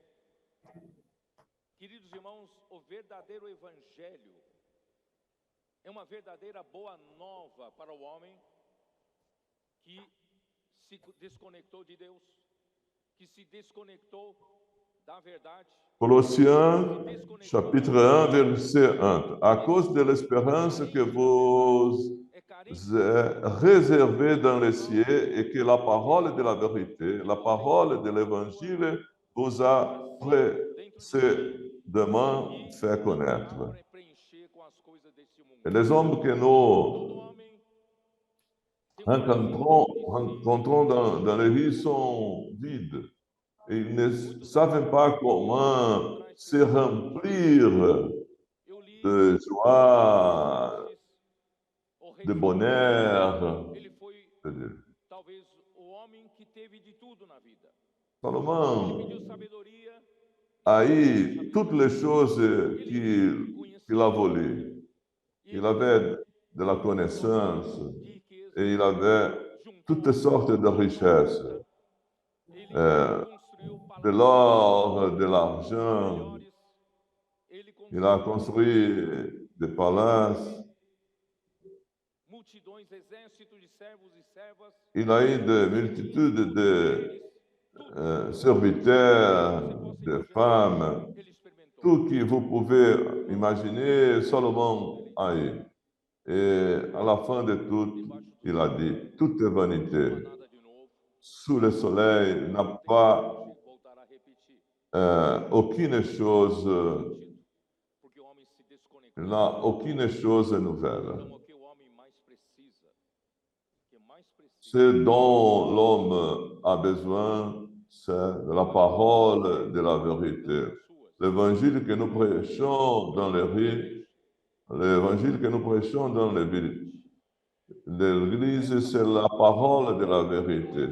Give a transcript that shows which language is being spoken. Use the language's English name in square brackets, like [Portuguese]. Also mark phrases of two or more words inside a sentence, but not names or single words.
[Portuguese] Queridos irmãos, o verdadeiro Evangelho é uma verdadeira boa nova para o homem que se desconectou de Deus, que se desconectou da verdade. [French] Colossiens chapitre 1, verset 1. À cause de l'espérance que vous est réservée dans les cieux et que la parole de la vérité, la parole de l'évangile vous a précédemment fait connaître. Et les hommes que nous rencontrons dans les vies sont vides. Et ils ne savent pas comment se remplir de joie, de bonheur. [Portuguese] Talvez o homem que teve de tudo na vida. [French] Salomon a eu toutes les choses qu'il a volées. Il avait de la connaissance, [Portuguese] riqueza, [French] et il avait toutes sortes de richesses, [Portuguese] ele euh, construiu de palácios [French] l'or, de l'argent. [Portuguese] melhores, ele [French] Il a [Portuguese] construiu [French] construit des palaces. [Portuguese] multidões, exércitos de servos e servas, [French] Il a eu de multitudes de serviteurs, [Portuguese] você possa de imaginar, [French] femmes, [Portuguese] ele experimentou. [French] tout que vous pouvez imaginer, Salomon a eu. Et à la fin de tout, il a dit, toute est [Portuguese] Não há [French] vanité. [Portuguese] nada de novo, [French] Sous le soleil n'a [Portuguese] não tem [French] pas [Portuguese] nada de voltar a repetir. [French] aucune chose, [Portuguese] Sentido, porque o homem se desconectou. [French] il n'a aucune chose nouvelle. [Portuguese] Então, o que o homem mais precisa, [French] Ce dont l'homme a besoin, c'est de la parole de la vérité. L'évangile que nous prêchons dans les rues, l'évangile que nous prêchons dans les villes, l'Église, c'est la parole de la vérité.